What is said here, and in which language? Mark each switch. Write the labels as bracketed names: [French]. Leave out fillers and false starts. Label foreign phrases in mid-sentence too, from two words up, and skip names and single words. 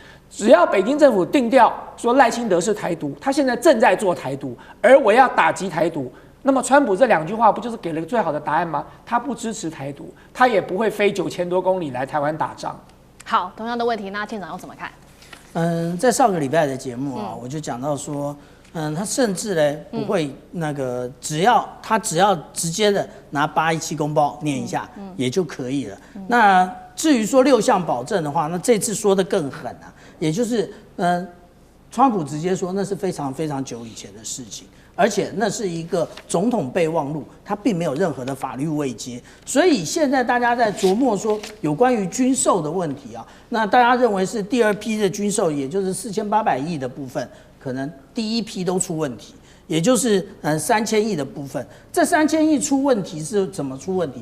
[Chinese] 只要北京政府定調說賴清德是台獨，他現在正在做台獨，而我要打擊台獨，那麼川普這兩句話不就是給了最好的答案嗎？他不支持台獨，他也不會飛9000多公里來台灣打仗。好，同樣的問題，那艦長要怎麼看？在上個禮拜的節目啊，我就講到說，他甚至呢不會那個，只要直接的拿817公報念一下，也就可以了。那至於說6項保證的話，那這次說的更狠啊。也就是，川普直接說那是非常非常久以前的事情，而且那是一個總統備忘錄，他並沒有任何的法律位階。所以現在大家在琢磨說有關於軍售的問題啊，那大家認為是第2批的軍售，也就是4800億的部分，可能第1批都出問題。也就是3000億的部分，這3000億出問題是怎麼出問題？